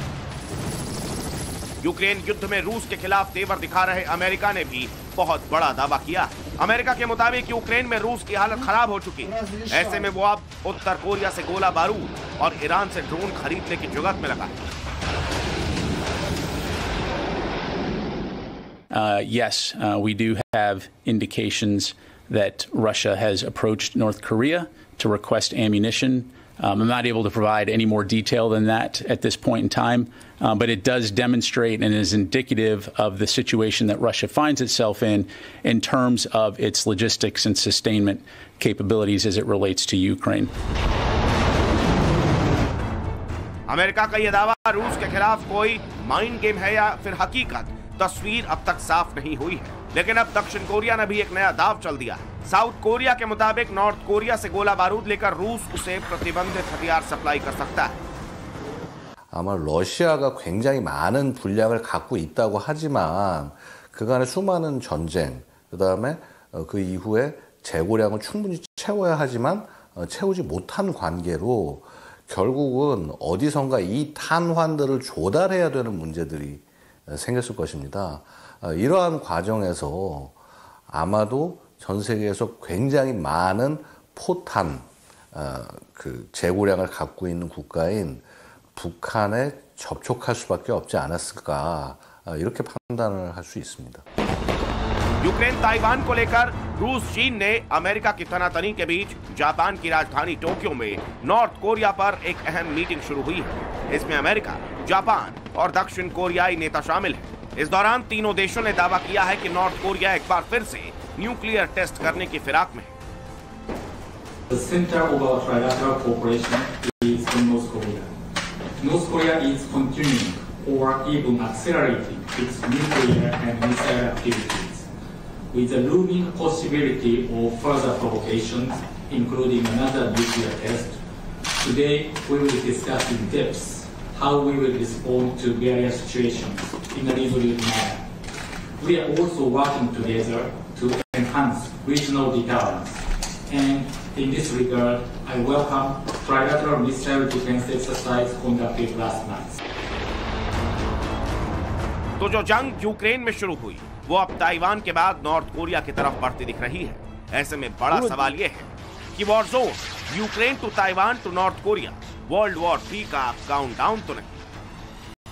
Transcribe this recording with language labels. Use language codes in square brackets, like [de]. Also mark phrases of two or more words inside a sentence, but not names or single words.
[hi] यूक्रेन युद्ध में रूस के खिलाफ तेवर दिखा रहे अमेरिका ने भी बहुत बड़ा दावा किया। अमेरिका के मुताबिक यूक्रेन में रूस की हालत खराब हो चुकी है। ऐसे में वो अब उत्तर कोरिया से गोला बारूद और ईरान से ड्रोन खरीदने की जुगत में लगा है। [en] yes, we do have indications that Russia has approached North Korea to request ammunition. I'm not able to provide any more detail than that at this point in time, but it does demonstrate and is indicative of the situation that Russia finds itself in terms of its logistics and sustainment capabilities as it relates to Ukraine. [hi] अमेरिका का यह दावा रूस के खिलाफ कोई [en] mind game [hi] है या फिर हकीकत, तस्वीर अब तक साफ नहीं हुई है। लेकिन अब दक्षिण कोरिया ने भी एक नया दाव चल दिया है। साउथ कोरिया के मुताबिक नॉर्थ कोरिया से गोला बारूद लेकर रूस उसे प्रतिबंधित हथियार सप्लाई कर सकता है। [ko] 아마 러시아가 굉장히 많은 분량을 갖고 있다고 하지만 그간의 수많은 전쟁, 그다음에 그 이후에 재고량을 충분히 채워야 하지만 채우지 못한 관계로 결국은 어디선가 이 탄환들을 조달해야 되는 문제들이 생겼을 것입니다. 이러한 과정에서 아마도 전 세계에서 굉장히 많은 포탄 그 재고량을 갖고 있는 국가인 북한에 접촉할 수밖에 없지 않았을까 이렇게 판단을 할 수 있습니다. [hi] यूक्रेन ताइवान को लेकर रूस चीन ने अमेरिका की तनातनी के बीच जापान की राजधानी टोक्यो में नॉर्थ कोरिया पर एक अहम मीटिंग शुरू हुई है। इसमें अमेरिका, जापान और दक्षिण कोरियाई नेता शामिल हैं। इस दौरान तीनों देशों ने दावा किया है कि नॉर्थ कोरिया एक बार फिर से [en] nuclear test [hi] करने की फिराक में है। [en] The center of our trilateral cooperation is in North Korea. North Korea is continuing or even accelerating its nuclear and missile activities, with the looming possibility of further provocations, including another nuclear test. Today, we will discuss in depth how we will respond to various situations in a resolute manner. We are also working together to enhance regional deterrence. And in this regard, I welcome trilateral missile defense exercise conducted last month. [hi] तो जो जंग यूक्रेन में शुरू हुई वो अब ताइवान के बाद नॉर्थ कोरिया की तरफ बढ़ती दिख रही है। ऐसे में बड़ा सवाल यह है कि [en] war zone Ukraine to Taiwan to North Korea World War 3 [hi] का काउंटडाउन तो नहीं।